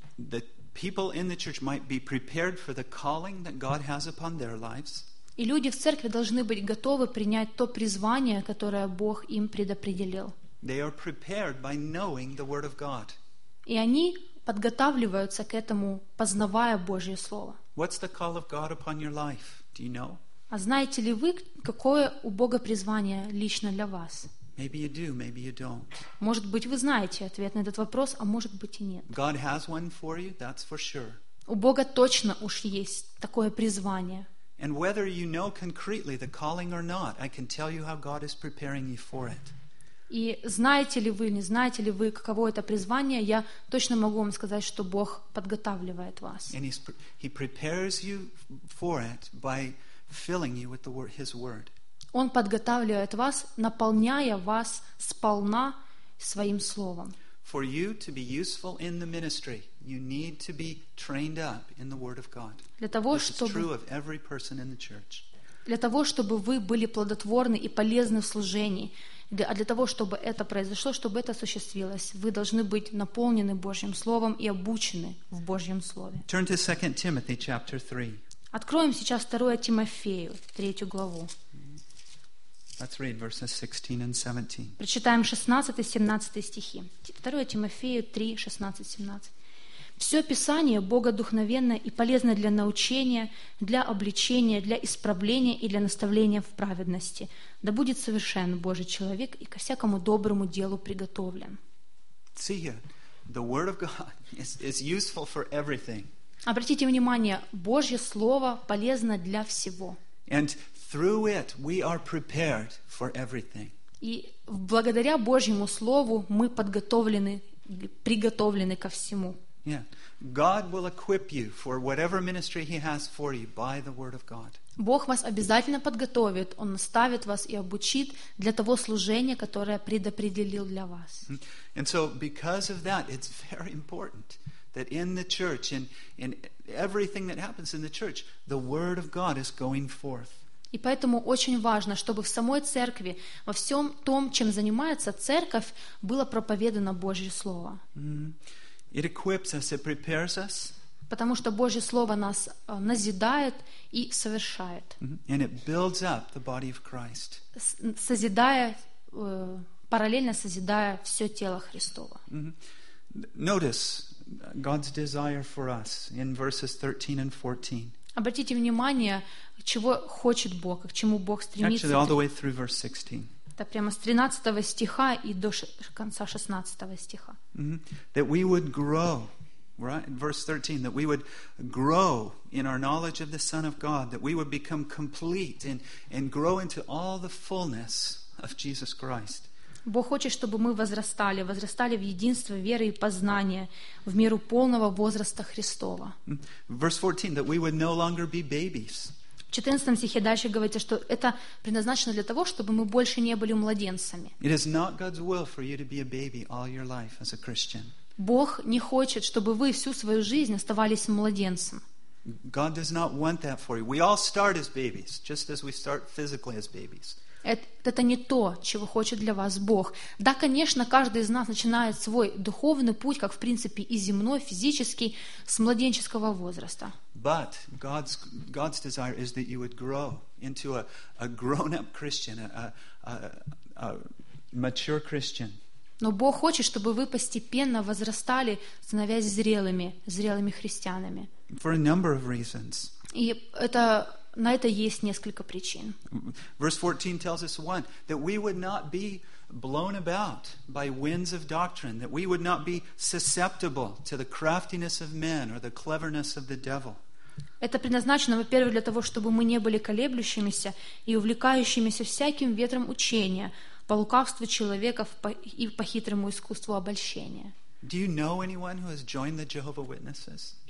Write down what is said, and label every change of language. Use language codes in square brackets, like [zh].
[en] That people in the church might be prepared for the calling that God has upon their lives. [ru] И люди в церкви должны быть готовы принять то призвание, которое Бог им предопределил. [en] They are prepared by knowing the word of God. [ru] И они подготавливаются к этому, познавая Божье слово. [en] What's the call of God upon your life? Do you know? [ru] А знаете ли вы, какое у Бога призвание лично для вас? [en] Maybe you do, maybe you don't. [ru] Может быть, вы знаете ответ на этот вопрос, а может быть и нет. [en] God has one for you, that's for sure. [ru] У Бога точно уж есть такое призвание. [en] And whether you know concretely the calling or not, I can tell you how God is preparing you for it. [ru] И знаете ли вы, не знаете ли вы, каково это призвание, я точно могу вам сказать, что Бог подготавливает вас. [en] And he prepares you for it by filling you with his word. [ru] Он подготавливает вас, наполняя вас сполна своим словом. [en] For you to be useful in the ministry, you need to be trained up in the word of God. This is true of every person in the church. [ru] Для того, чтобы вы были плодотворны и полезны в служении, а для того, чтобы это произошло, чтобы это осуществилось, вы должны быть наполнены Божьим словом и обучены в Божьем слове. [en] Turn to 2 Timothy chapter 3. [ru] Откроем сейчас 2 Тимофею, 3 главу. [en] Let's read verses 16 and 17. [ru] Прочитаем 16 и 17 стихи. 2 Тимофею 3, 16, 17. «Все Писание богодухновенно и полезно для научения, для обличения, для исправления и для наставления в праведности. Да будет совершен Божий человек и ко всякому доброму делу приготовлен». [en] See here, the Word of God is useful for everything. [ru] Обратите внимание, Божье Слово полезно для всего. [en] And through it we are prepared for everything. [ru] И благодаря Божьему слову мы подготовлены, приготовлены ко всему. [en] Yeah. God will equip you for whatever ministry he has for you by the word of God. [ru] Бог вас обязательно подготовит, он наставит вас и обучит для того служения, которое предопределил для вас. [en] And so because of that it's very important that in the church and in everything that happens in the church the word of God is going forth. [ru] И поэтому очень важно, чтобы в самой церкви, во всем том, чем занимается церковь, было проповедано Божье Слово. [en] It equips us, it prepares us. [ru] Потому что Божье Слово нас назидает и совершает. [en] And it builds up the body of Christ. [ru] Созидая, параллельно созидая все тело Христово. [en] Notice God's desire for us in verses 13 and 14. [ru] Обратите внимание, чего хочет Бог, к чему Бог стремится. [en] Actually, all the way through verse 16. [ru] Это прямо с 13 стиха и до конца 16 стиха. [en] Mm-hmm. That we would grow, right? Verse 13, that we would grow in our knowledge of the Son of God, that we would become complete and grow into all the fullness of Jesus Christ. [ru] Бог хочет, чтобы мы возрастали, возрастали в единство веры и познания, в меру полного возраста Христова. [en] Verse 14, that we would no longer be babies. [ru] В 14 стихе дальше говорится, что это предназначено для того, чтобы мы больше не были младенцами. [en] It is not God's will for you to be a baby all your life as a Christian. [ru] Бог не хочет, чтобы вы всю свою жизнь оставались младенцем. [en] God does not want that for you. We all start as babies, just as we start physically as babies. [ru] Это не то, чего хочет для вас Бог. Да, конечно, каждый из нас начинает свой духовный путь, как в принципе и земной, физический, с младенческого возраста. [en] But God's desire is that you would grow into a grown-up Christian, a mature Christian. [ru] Но Бог хочет, чтобы вы постепенно возрастали, становясь зрелыми, зрелыми христианами. [en] For a number of reasons. [ru] И это, на это есть несколько причин. [en] Verse 14 tells us one, that we would not be blown about by winds of doctrine, that we would not be susceptible to the craftiness of men or the cleverness of the devil. [ru] Это предназначено, во-первых, для того, чтобы мы не были колеблющимися и увлекающимися всяким ветром учения, по лукавству человека и по хитрому искусству обольщения. [en] Do you know anyone who has joined the Jehovah's Witnesses?